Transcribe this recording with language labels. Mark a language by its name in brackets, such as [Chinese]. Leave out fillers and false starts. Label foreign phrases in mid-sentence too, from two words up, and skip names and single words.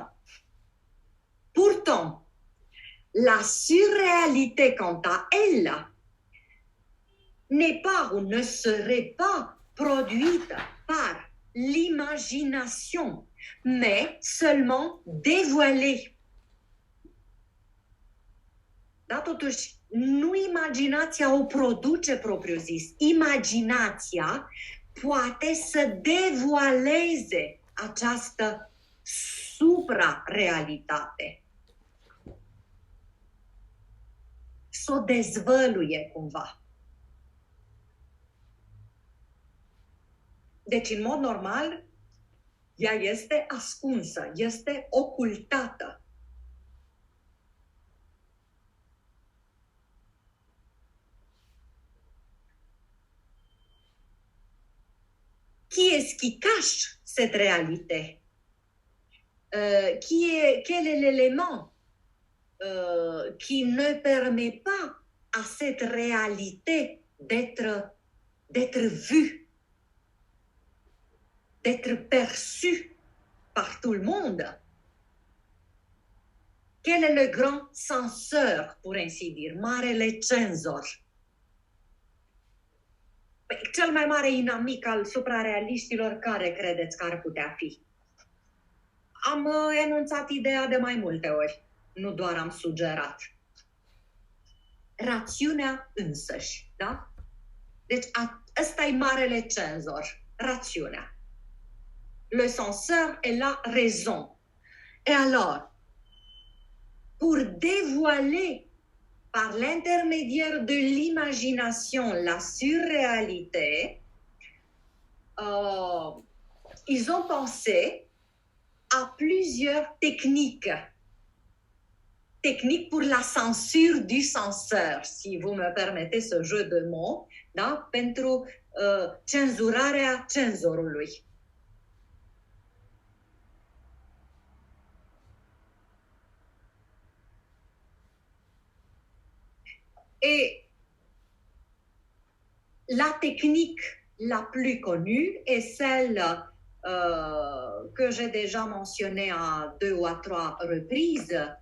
[French] Pourtant, la surréalité, quant à elle, n'est pas ou ne serait pas produite par l'imagination, mais seulement dévoilée. [Romanian] Da, totuși, nu imaginația o produce propriu-zis. Imaginația poate să devoaleze această suprarealitate. Să o dezvăluie cumva. Deci, în mod normal, ea este ascunsă, este ocultată. [French] Qui est-ce qui cache cette réalité? Quel est l'élément qui ne permet pas à cette réalité d'être vue, d'être perçue par tout le monde? Quel est le grand censeur, pour ainsi dire, [Romanian] marele cenzor? Cel mai mare inamic al suprarealiștilor, care credeți că ar putea fi? Am enunțat ideea de mai multe ori, nu doar am sugerat. Rațiunea însăși, da? Deci ăsta e marele cenzor, rațiunea. [French] Le censeur est la raison. Et alors, pour dévoiler par l'intermédiaire de l'imagination la surréalité, ils ont pensé à plusieurs techniques. Techniques pour la censure du censeur, si vous me permettez ce jeu de mots, [Romanian] da? Pentru cenzurarea cenzorului. [French] Et la technique la plus connue est celle que j'ai déjà mentionnée à 2 ou à 3 reprises,